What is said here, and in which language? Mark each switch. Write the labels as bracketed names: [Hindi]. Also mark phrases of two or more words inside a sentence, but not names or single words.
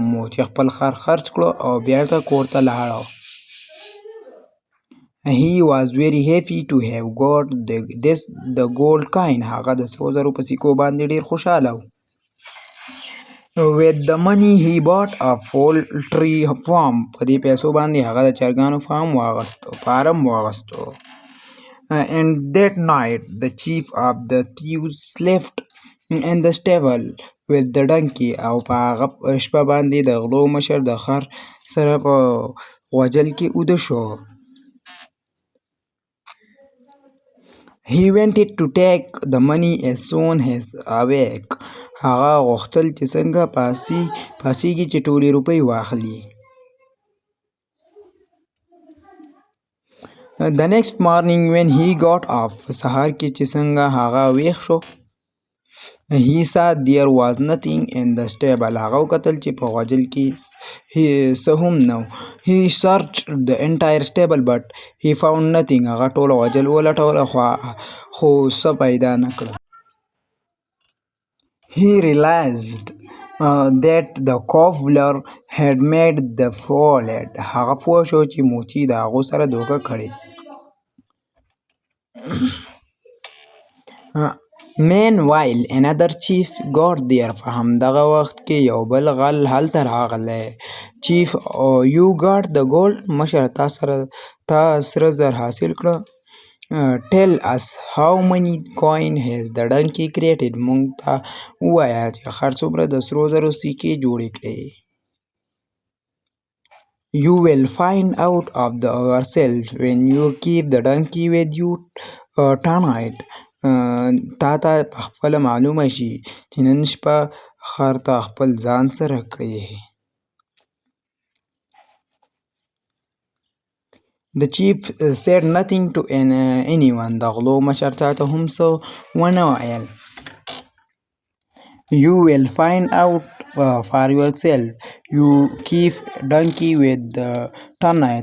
[Pashto] موچی خپل خر خرڅ کړو او بیرته کور ته لاړو. [English] He was very happy to have got the gold coin. [Pashto] هغه د سرو زرو په سکو باندې ډېر خوشحاله و. [English] With the money he bought a poultry farm. [Pashto] په دې پیسو باندې هغه د چرګانو فارم واغستو. [English] And that night the chief of the thieves slept in the stable with the donkey. [Pashto] او په هغه شپه باندې د غلو مشر د خر سره په غوجل کې اوده شو. [English] He wanted to take the money as soon as awake. [Pashto] هغه غوښتل چې څنګه پاسیږي چې ټولې روپۍ واخلي. [English] The next morning when he got up. [Pashto] سهار کې چې څنګه هغه ویښ شو. [English] He saw there was nothing in the stable. [Pashto] هغه وکتل چې په غوجل کې څه هم نه و. [English] He searched the entire stable but he found nothing. [Pashto] هغه ټول غوجل ولټوله خو څه پیدا نه کړل. [English] He realized that the cobbler had made the fooled. [Pashto] هغه پوه شو چې موچي د هغو سره دوکه کړې. [English] Meanwhile another chief got there. [Pashto] په همدغه وخت کې یو بل غل هلته راغلی. [English] Chief, you got the gold. [Pashto] مشر تا سره زر حاصل کړه. [English] Tell us how many coin has the donkey created. [Pashto] موږ ته ووایه چې خر څومره د سرو زرو سکې جوړې کړې. [English] You will find out of yourself when you keep the donkey with you tonight. [Pashto] تا ته پخپله معلومه شي چې نن شپه خر ته خپل ځان سره کړې. [English] The chief said nothing to anyone. [Pashto] د غلو مشر چا ته هم څه ونه ویل. [English] You will find out for yourself. You keep donkey with the tonight.